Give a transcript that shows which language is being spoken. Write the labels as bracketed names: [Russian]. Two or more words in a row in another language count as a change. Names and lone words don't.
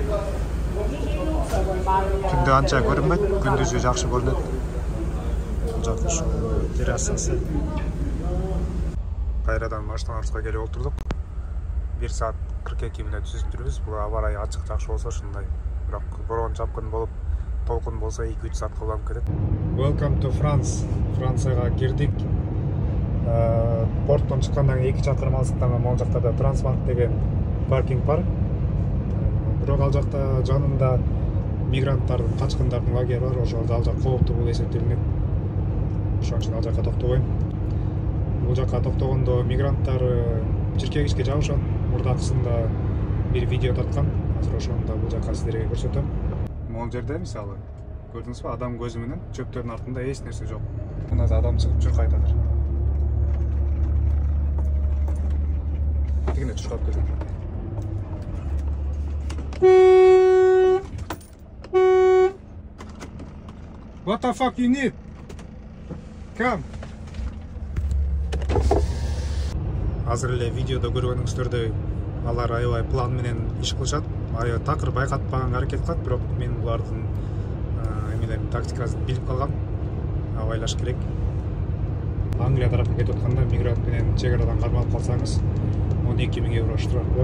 [Kyrgyz] Түндө анча көрүнбөйт, күндүзү жакшы көрүнөт. Жак ушу террасасы. Кайрадан машиналарыбызга келип отурдук. 1 саат 42 мүнөт сүзүктүрбүз. Бул аба ырайы ачык жакшы болсо ушундай. Бирок бороон чапкын болуп, толкун болсо 2-3 саат колдонуп кетет. [English] Welcome to France. [Kyrgyz] Францияга кирдик. Порттон чыккандан кийин 2 чакырым алыстыкта могул жактарда Трансмарк деген паркинг бар. Бирок ал жакта жанында мигранттардын, качкындардын лагери бар. Ошол ал жак кооптуу болуп эсептелинет. Ошон үчүн ал жакка токтобойм. Бул жакка токтогондо мигранттар чиркегичке жабышат. Мурдакысында бир видео тарткан. Азыр ошондо бул жакка сиздерге көрсөтөм. Могул жерде мисалы көрдүңүзбү, адам көзү менен чөптөрдүн артында эч нерсе жок. Мына адам чыгып жүр кайтадыр. Тигине чуркап кетет. [English] What the fuck you need? Come. [Kyrgyz] Азыр эле видеодо көргөнүңүздөрдөй алар аябай план менен иш кылышат. Аябай такыр байкатпаганга аракет кылат, бирок мен булардын эмелерин тактикасын билип калгам. Абайлаш керек. Англия тарапка кетип атканда мигрант менен чек арадан кармалып калсаңыз 12.000 евро штраф болот.